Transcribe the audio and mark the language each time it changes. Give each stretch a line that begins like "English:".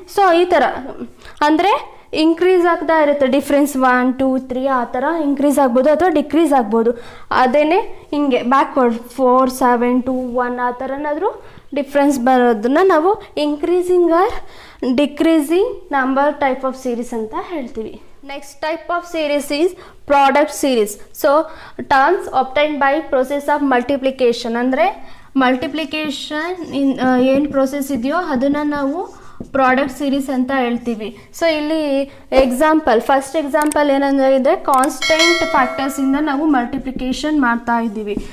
Kannada: So ಈ ಥರ ಅಂದರೆ ಇನ್ಕ್ರೀಸ್ ಆಗ್ತಾ ಇರುತ್ತೆ ಡಿಫ್ರೆನ್ಸ್ 1 2 3 ಆ ಥರ ಇನ್ಕ್ರೀಸ್ ಆಗ್ಬೋದು ಅಥವಾ ಡಿಕ್ರೀಸ್ ಆಗ್ಬೋದು. ಅದೇನೇ ಹಿಂಗೆ ಬ್ಯಾಕ್ವರ್ಡ್ 4 7 2 1 ಆ ಥರನಾದರೂ ಡಿಫ್ರೆನ್ಸ್ ಬರೋದನ್ನ ನಾವು increasing R decreasing number type of series ಅಂತ ಹೇಳ್ತೀವಿ.
English: Next type of series is product series. So terms obtained by process of multiplication
Kannada: ಅಂದರೆ ಮಲ್ಟಿಪ್ಲಿಕೇಶನ್ ಏನು ಪ್ರೋಸೆಸ್ ಇದೆಯೋ ಅದನ್ನು ನಾವು ಪ್ರಾಡಕ್ಟ್ ಸೀರೀಸ್ ಅಂತ ಹೇಳ್ತೀವಿ. ಸೊ ಇಲ್ಲಿ ಎಕ್ಸಾಂಪಲ್, ಫಸ್ಟ್ ಎಕ್ಸಾಂಪಲ್ ಏನಂದರೆ ಇದೆ ಕಾನ್ಸ್ಟೆಂಟ್ ಫ್ಯಾಕ್ಟರ್ಸಿಂದ ನಾವು ಮಲ್ಟಿಪ್ಲಿಕೇಶನ್ ಮಾಡ್ತಾ ಇದ್ದೀವಿ.